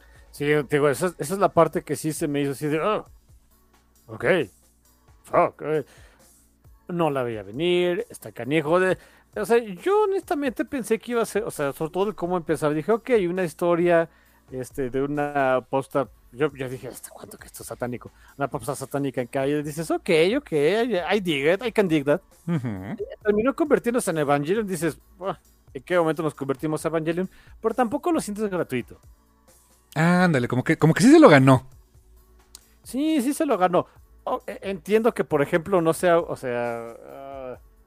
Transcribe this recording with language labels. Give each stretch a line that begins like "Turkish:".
Spanish: Sí, digo, esa es la parte que sí se me hizo así de... Oh, ok. Fuck. No la veía venir, está canijo de... O sea, yo honestamente pensé que iba a ser... O sea, sobre todo el cómo empezar. Dije, ok, una historia de una posta... Yo dije, ¿hasta cuánto que esto es satánico? Una posta satánica en calle. Dices,
English: ok, I dig it, I can dig that.
Spanish: Uh-huh. Terminó convirtiéndose en Evangelion. Dices, ¿en qué momento nos convertimos a Evangelion? Pero tampoco lo sientes gratuito. Ah, ándale, como que sí se lo ganó. Sí, sí se lo ganó. Entiendo que, por ejemplo, no sea... O sea...